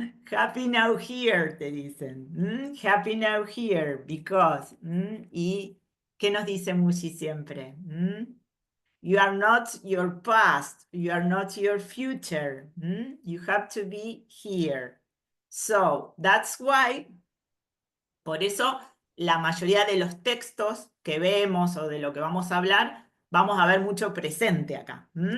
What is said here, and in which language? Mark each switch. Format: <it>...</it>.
<en>Happy Now Here,</en> <es>te dicen.</es> <en>Happy Now Here, because.</en> <es>¿Y qué nos dice Mushi siempre?</es> <en>You are not your past, you are not your future. You have to be here. So, that's why,</en> <es>por eso, la mayoría de los textos que vemos o de lo que vamos a hablar, vamos a ver mucho presente acá.</es>